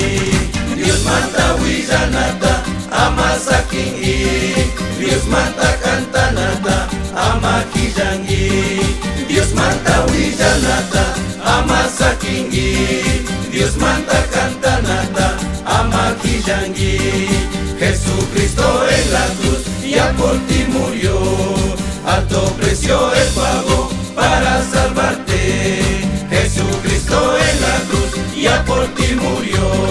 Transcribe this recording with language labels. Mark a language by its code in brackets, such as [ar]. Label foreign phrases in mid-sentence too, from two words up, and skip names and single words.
[qu] Dios manta willanata ama sakinki. Dios manta cantanata ama killanki. Dios manta willanata ama sakinki. Dios manta cantanata ama killanki. [es] Jesucristo en la cruz ya por ti murió. Alto precio Él pagó para salvarte. Jesucristo en la cruz ya por ti murió.